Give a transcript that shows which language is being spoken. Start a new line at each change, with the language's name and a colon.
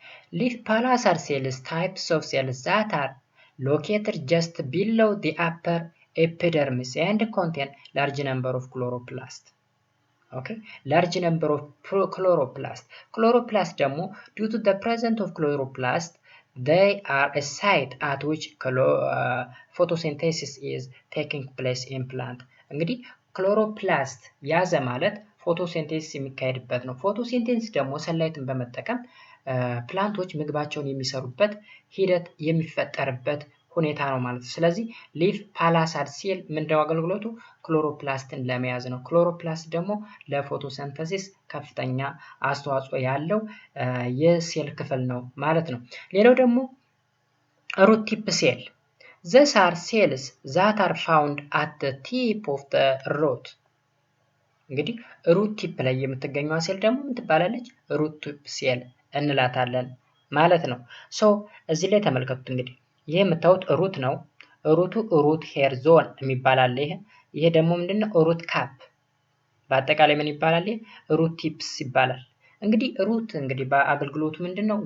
English: Leaf palisade cells types of cells that are located just below the upper epidermis and contain large number of chloroplasts. Okay, large number of chloroplasts. Chloroplasts ደግሞ due to the presence of chloroplasts, they are a site at which photosynthesis is taking place in plant.
Amharic: እንግዲህ ክሎሮፕላስት ያዘ ማለት ፎቶሲንቴሲስ የሚካሄድበት ነው። ፎቶሲንቴሲስ ደግሞ ሰንላይትን በመጠቀም ፕላንቶች ምግባቸውን የሚሰሩበት ሂደት የሚፈጠርበት ሁኔታ ነው ማለት ነው። ስለዚህ ሊፍ ፓላሳድ ሴል ምንድነው አገልግሎቱ? ክሎሮፕላስትን ለመያዝ ነው። ክሎሮፕላስት ደግሞ ለፎቶሲንተሲስ ከፍተኛ አስተዋጽኦ ያለው የሴል ክፍል ነው ማለት ነው። ሌላው ደግሞ ሩት ቲፕ ሴል.
English: These are cells that are found at the tip of the root.
Amharic: እንግዲህ ሩት ቲፕ ላይ የምትገኘው ሴል ደግሞ ምን ትባላለች? ሩት ቲፕ ሴል እንላታለን ማለት ነው። ሶ እዚህ ላይ ተመልከቱት። እንግዲህ ይሄ የምታዩት ሩት ነው። ሩቱ ሩት ሄር ዞን የሚባል አለ። ይሄ ደግሞ ምንድነው? ሩት ካፕ። በአጠቃላይ ምን ይባላል? ሩት ቲፕስ ይባላል። እንግዲህ ሩት በአገልግሎቱ ምንድነው?